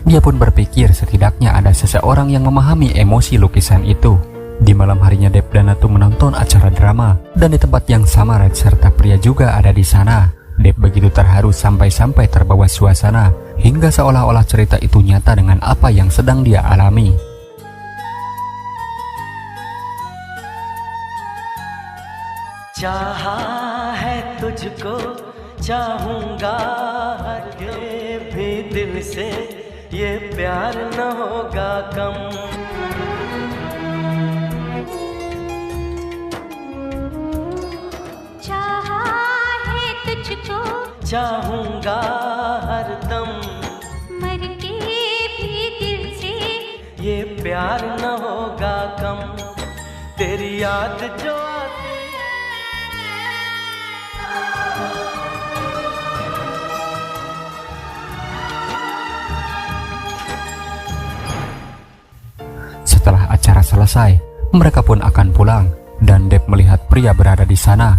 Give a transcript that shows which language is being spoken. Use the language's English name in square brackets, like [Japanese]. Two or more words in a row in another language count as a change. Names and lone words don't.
[Indonesian] Dia pun berpikir setidaknya ada seseorang yang memahami emosi lukisan itu. Di malam harinya Deb dan Natu menonton acara drama, dan di tempat yang sama Raj serta pria juga ada di sana. Deb begitu terharu sampai-sampai terbawa suasana, hingga seolah-olah cerita itu nyata dengan apa yang sedang dia alami. [Hindi] चाहा है तुझको चाहूंगा हरगे भी दिल से ये प्यार न होगा कम चाहा है तुझको चाहूंगा हरदम मर के भी दिल से ये प्यार न होगा कम तेरी याद जो [Indonesian] Setelah acara selesai, mereka pun akan pulang, dan Deb melihat pria berada di sana.